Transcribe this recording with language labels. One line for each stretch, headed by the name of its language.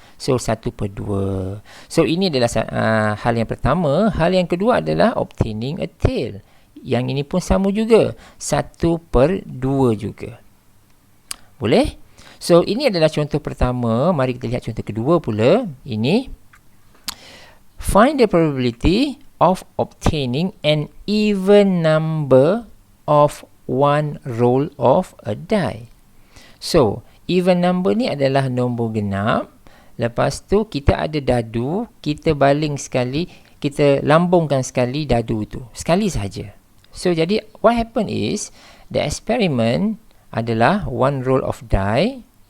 English: So 1/2.
Malay: So ini adalah hal yang pertama. Hal yang kedua adalah
English: obtaining a tail.
Malay: Yang ini pun sama juga, 1/2 juga. Boleh? So, ini adalah contoh pertama. Mari kita lihat contoh kedua pula. Ini.
English: Find the probability of obtaining an even number of one roll of a die.
Malay: So,
English: even number
Malay: ni adalah nombor genap. Lepas tu, kita ada dadu. Kita baling sekali. Kita lambungkan sekali dadu tu. Sekali saja. So, jadi,
English: what happen is, the experiment
Malay: adalah
English: one roll of die.